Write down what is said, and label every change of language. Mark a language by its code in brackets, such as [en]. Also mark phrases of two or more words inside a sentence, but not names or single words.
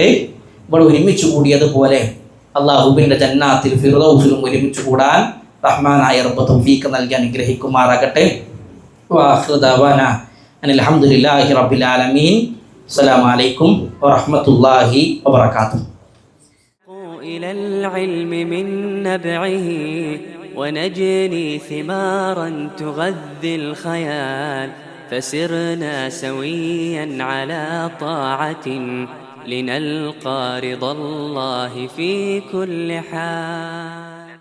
[ml] ഇവിടെ ഒരുമിച്ച് കൂടിയതുപോലെ അള്ളാഹുവിൻ്റെ ജന്നാത്തിൽ ഫിർദൗസിലും ഒരുമിച്ച് കൂടാൻ റഹ്മാനായ റബ്ബ് തൗഫീഖ് നൽകി അനുഗ്രഹിക്കുമാറാകട്ടെ. [ar] وآخر دعوانا أن الحمد لله رب العالمين. السلام عليكم ورحمة الله وبركاته. إلى العلم من نبعه ونجني ثمارا تغذي الخيال فسرنا سويا على طاعة لنلقى رضا الله في كل حال.